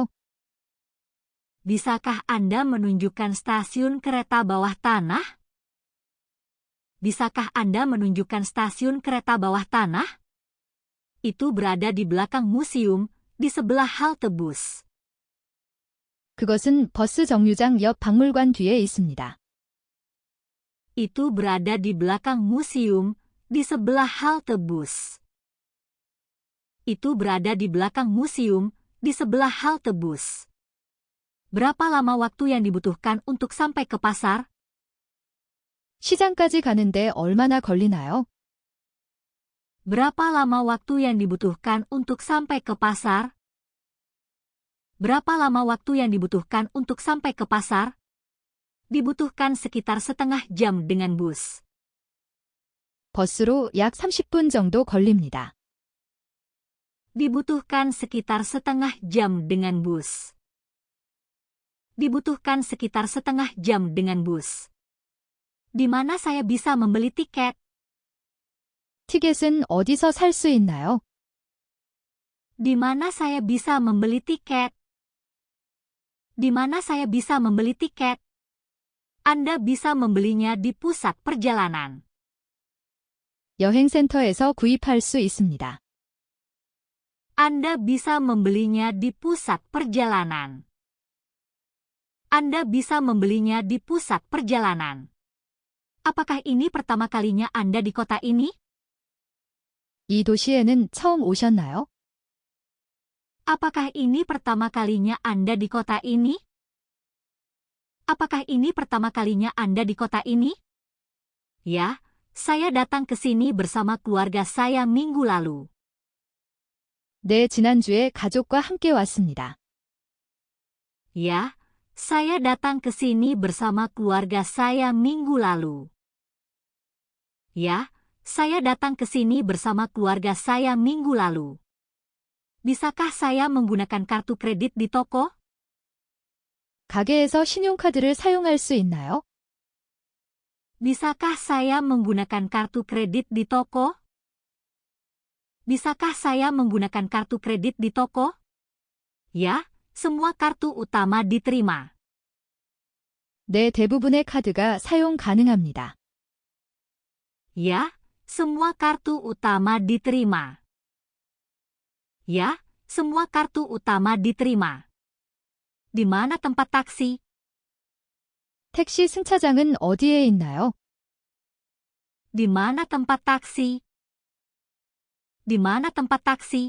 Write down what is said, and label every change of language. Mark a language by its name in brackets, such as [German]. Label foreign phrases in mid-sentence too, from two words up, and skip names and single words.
[Indonesian] Bisakah Anda menunjukkan stasiun kereta bawah tanah? Bisakah Anda menunjukkan stasiun kereta bawah tanah? Itu berada di belakang museum, di sebelah halte bus. [Korean] 그것은 버스 정류장 옆 박물관 뒤에 있습니다. [Indonesian] Itu berada di belakang museum, di sebelah halte bus. Itu berada di belakang museum, di sebelah halte bus. Berapa lama waktu yang dibutuhkan untuk sampai ke pasar? [Korean] 시장까지 가는데 얼마나 걸리나요? [Indonesian] Berapa lama waktu yang dibutuhkan untuk sampai ke pasar? Berapa lama waktu yang dibutuhkan untuk sampai ke pasar? Dibutuhkan sekitar setengah jam dengan bus. [Korean] 버스로 약 30분 정도 걸립니다. [Indonesian] Dibutuhkan sekitar setengah jam dengan bus. Dibutuhkan sekitar setengah jam dengan bus. Di mana saya bisa membeli tiket? [Korean] 티켓은 어디서 살 수 있나요? [Indonesian] Di mana saya bisa membeli tiket? Di mana saya bisa membeli tiket? Anda bisa membelinya di pusat perjalanan. [Korean] 여행센터에서 구입할 수 있습니다. [Indonesian] Anda bisa membelinya di pusat perjalanan. Anda bisa membelinya di pusat perjalanan. Apakah ini pertama kalinya Anda di kota ini? [Korean] 이 도시에는 처음 오셨나요? [Indonesian] Apakah ini pertama kalinya Anda di kota ini? Apakah ini pertama kalinya Anda di kota ini? Ya, saya datang ke sini bersama keluarga saya minggu lalu. [Korean] 네, 지난주에 가족과 함께 왔습니다. [Indonesian] Ya, saya datang ke sini bersama keluarga saya minggu lalu. Ya, saya datang ke sini bersama keluarga saya minggu lalu. Bisakah saya menggunakan kartu kredit di toko? [Korean] 가게에서 신용카드를 사용할 수 있나요? [Indonesian] Bisakah saya menggunakan kartu kredit di toko? Bisakah saya menggunakan kartu kredit di toko? Ya, semua kartu utama diterima. [Korean] 네, 대부분의 카드가 사용 가능합니다. [Indonesian] Ya, semua kartu utama diterima. Ya, semua kartu utama diterima. Di mana tempat taksi? [Korean] 택시 승차장은 어디에 있나요? [Indonesian] Di mana tempat taksi? Di mana tempat taksi?